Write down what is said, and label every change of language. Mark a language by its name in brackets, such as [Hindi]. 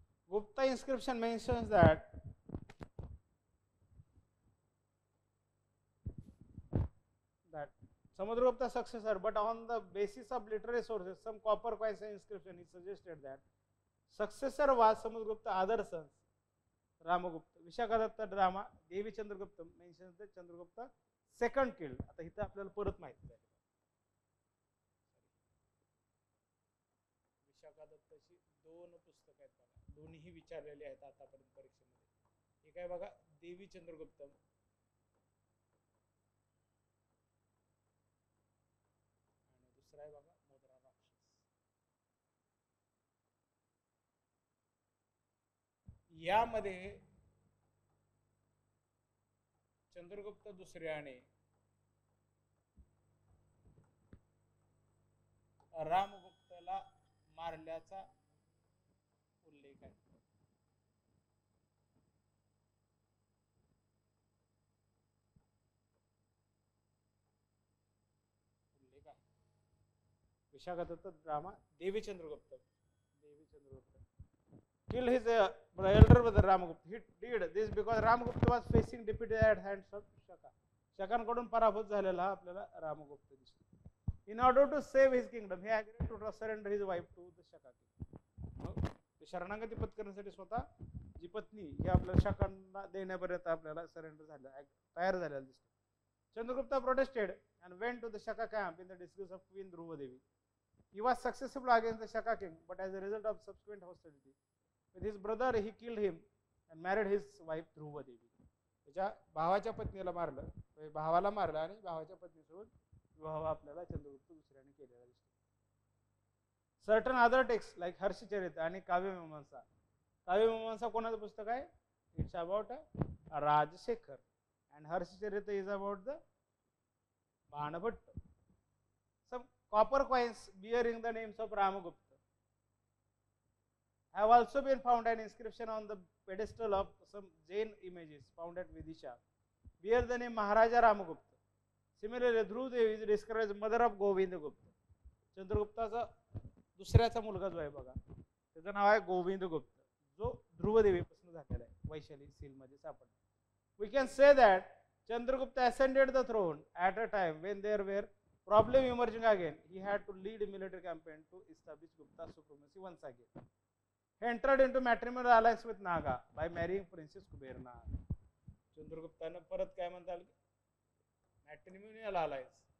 [English] Gupta inscription mentions that Samudragupta successor, but on the basis of literary sources, some copper coins and inscription, he suggested that successor was Samudragupta other sons, Ramagupta. Vishakadatta drama, Devi Chandragupta mentions that Chandragupta second killed. [Marathi] आता इथं आपल्याला परत माहिती झाली. विशाखादत्ताची दोन पुस्तकं आहेत बघा, दोन्हीही विचारलेले आहेत आतापर्यंत परीक्षेमध्ये. एक आहे बघा देवी चंद्रगुप्तम आणि दुसरा आहे बघा मुद्रा राक्षस. यामध्ये चंद्रगुप्त दुसऱ्याने रामगुप्ताला मारल्याचा उल्लेख आहे. [English] Vishakadatta drama, Devi Chandragupta. Kill his elder brother Ramagupta. He did this because Ramagupta was facing defeat at hands of Shaka. [Marathi] शकांकडून पराभूत झालेला हा आपल्याला रामगुप्त दिसतो. [English] In order to save his kingdom, he agreed to surrender his wife to the Shaka king. [Marathi] शरणागती पत्करण्यासाठी स्वतः जी पत्नी ही आपल्याला शकांना देण्यापर्यंत आपल्याला सरेंडर झालं तयार झालेला दिसतो. [English] Chandragupta protested and went to the Shaka camp in the disguise of Queen Dhruvadevi. He was successful against the Shaka king, but as a result of subsequent hostility with his brother, he killed him and married his wife Dhruvadevi. [Marathi] त्याच्या भावाच्या पत्नीला मारलं, भावाला मारलं आणि भावाच्या पत्नीसोबत विवाह आपल्याला चंद्रगुप्त दुसऱ्याने केलेला दिसतो. [English] Certain other texts like [Marathi] Harshacharita आणि काव्यमीमांसा. काव्यमीमांसा कोणाचं पुस्तक आहे? [English] It's about Rajsekhar and Harshacharita is about the Banabhatta. Some copper coins bearing the names of Ramagupta have also been found. An inscription on the pedestal of some Jain images found at Vidisha bear the name Maharaja Ramagupta. Similarly, Dhruvadevi is described as mother of Govindagupta. [Marathi] चंद्रगुप्ताचा दुसऱ्याचा मुलगा जो आहे बघा, त्याचं नाव आहे गोविंदगुप्त, जो ध्रुवदेवीपासून झालेला आहे, वैशाली सील मध्ये सापडला. [English] We can say that Chandragupta ascended the throne at a time when there were problems emerging again. He had to lead a military campaign to establish Gupta supremacy once again. He entered into matrimonial alliance with Naga by marrying Princess Kuberna. [Marathi] चंद्रगुप्ताने परत काय म्हणता आलं, [English] Matrimonial alliance.